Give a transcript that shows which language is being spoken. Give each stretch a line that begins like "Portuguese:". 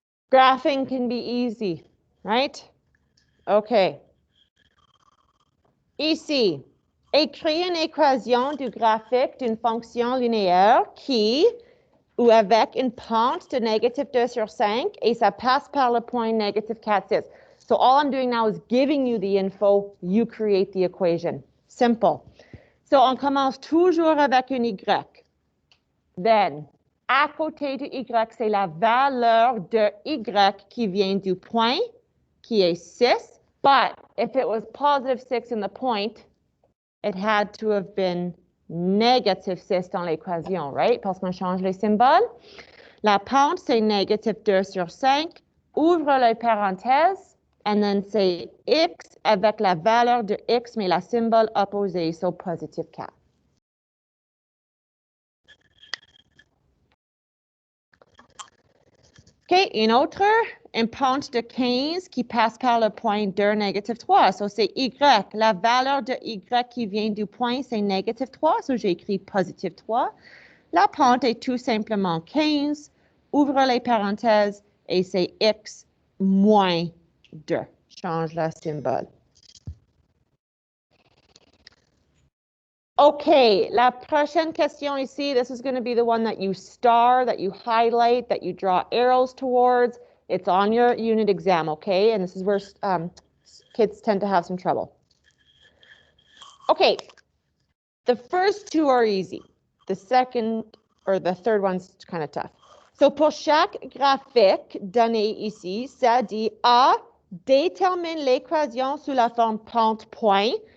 English: Graphing can be easy, right? OK.
French: Ici, écris une équation du graphique d'une fonction linéaire qui, ou avec une pente de -2 sur 5, et ça passe par le point -4, 6.
English: So all I'm doing now is giving you the info, you create the equation. Simple.
French: So on commence toujours avec une Y. Then, à côté de Y, c'est la valeur de Y qui vient du point, qui est 6.
English: But if it was +6 in the point, it had to have been -6
French: dans l'équation,
English: right?
French: Parce qu'on change les symboles. La pente, c'est -2 sur 5. Ouvre les parenthèses.
English: And then
French: c'est x avec la valeur de x, mais la symbole opposé,
English: so positive 4.
French: OK, une autre, une pente de 15 qui passe par le point 2, négative 3. So, c'est y. La valeur de y qui vient du point, c'est négative 3. So, j'ai écrit positive 3. La pente est tout simplement 15. Ouvre les parenthèses et c'est x moins 2. Change la symbole.
English: Okay,
French: la prochaine question ici,
English: this is going to be the one that you star, that you highlight, that you draw arrows towards. It's on your unit exam, okay? And this is where kids tend to have some trouble. Okay, the first two are easy. The second or the third one's kind of tough.
French: So pour chaque graphique donné ici, ça dit A, détermine l'équation sous la forme pente-point.